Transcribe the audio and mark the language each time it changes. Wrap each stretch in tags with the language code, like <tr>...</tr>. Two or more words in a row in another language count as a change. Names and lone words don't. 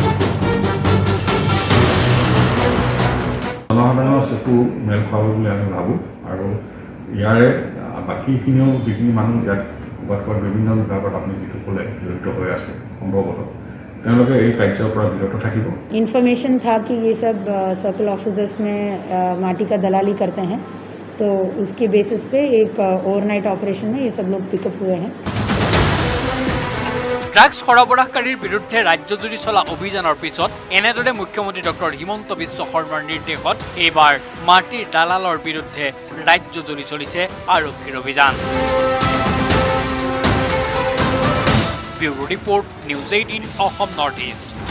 <as>জনসাধাৰণৰ চকু মেল খুৱাব বুলি আমি ভাবোঁ আৰু ইয়াৰে বাকীখিনিও যিখিনি মানুহ ইয়াত ক'ৰবাত বিভিন্ন বিভাগত আপুনি যিটো ক'লে জড়িত হৈ আছে সম্ভৱতঃ তেওঁলোকে এই কাৰ্যৰ পৰা বিৰত থাকিব</as> <hi>इन्फॉर्मेशन था कि ये सब सर्कल ऑफिसर्स में माटी का दलाली करते हैं तो उसके बेसिस पे एक ओवरनाइट ऑपरेशन में ये सब लोग पिकअप हुए हैं</hi> <as>ড্ৰাগছ সৰবৰাহকাৰীৰ বিৰুদ্ধে ৰাজ্যজুৰি চলা অভিযানৰ পিছত এনেদৰে মুখ্যমন্ত্ৰী ডক্টৰ হিমন্ত বিশ্ব শৰ্মাৰ নিৰ্দেশত এইবাৰ মাটিৰ দালালৰ বিৰুদ্ধে ৰাজ্যজুৰি চলিছে আৰক্ষীৰ অভিযান ব্যুৰো ৰিপৰ্ট নিউজ 18 অসম নৰ্থ ইষ্ট</as>